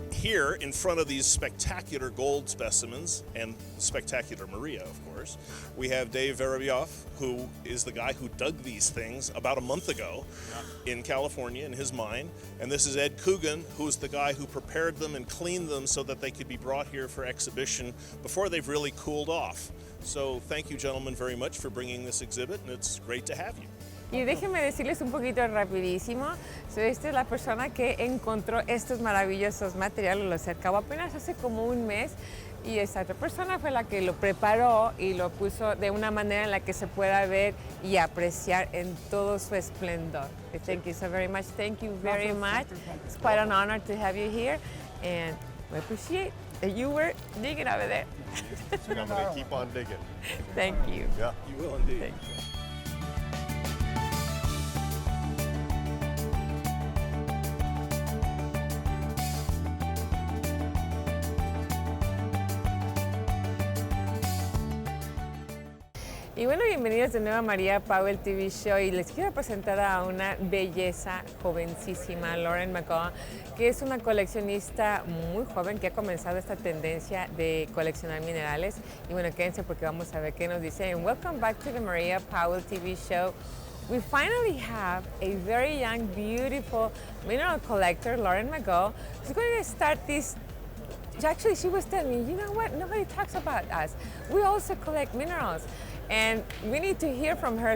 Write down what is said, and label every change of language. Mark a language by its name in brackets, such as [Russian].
[English] here in front of these spectacular gold specimens and spectacular Maria, of course, we have Dave Verabioff, who is the guy who dug these things about a month ago in California in his mine. And this is Ed Coogan, who's the guy who prepared them and cleaned them so that they could be brought here for exhibition before they've really cooled off. So thank you, gentlemen, very much for bringing this exhibit, and it's great to have you. [Spanish] Y déjenme decirles un poquito rapidísimo. So, esta es la persona que encontró estos maravillosos materiales, los acabó apenas hace como un mes. Y esta otra persona fue la que lo preparó y lo puso de una manera en la que se pueda ver y apreciar en todo su esplendor. [English] Thank you so very much. Thank you very much. It's quite an honor to have you here, and we appreciate that you were digging over there. And I'm going to keep on digging. Thank you. Yeah. You will indeed. Thank you. [Spanish] Y bueno, bienvenidos de nuevo a María Powell TV Show, y les quiero presentar a una belleza jovencísima, Lauren McGaw, que es una coleccionista muy joven que ha comenzado esta tendencia de coleccionar minerales. Y bueno, quédense porque vamos a ver qué nos dice. [English] And welcome back to the María Powell TV Show. We finally have a very young, beautiful mineral collector, Lauren McGaw, who's going to start this. Actually, she was telling me, you know what, nobody talks about us. We also collect minerals. And we need to hear from her.